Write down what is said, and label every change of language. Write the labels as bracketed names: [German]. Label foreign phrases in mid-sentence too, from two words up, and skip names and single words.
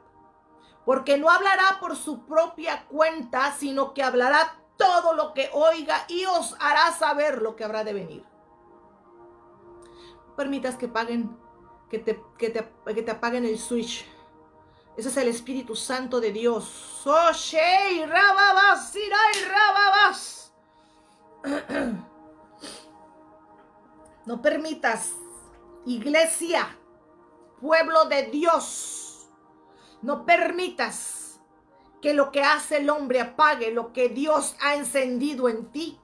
[Spanish] Porque no hablará por su propia cuenta, sino que hablará todo lo que oiga y os hará saber lo que habrá de venir. No permitas que te apaguen el switch. Ese es el Espíritu Santo de Dios. Oh, shei, rababas, sirai, rababas. No permitas, iglesia, pueblo de Dios, no permitas que lo que hace el hombre apague lo que Dios ha encendido en ti.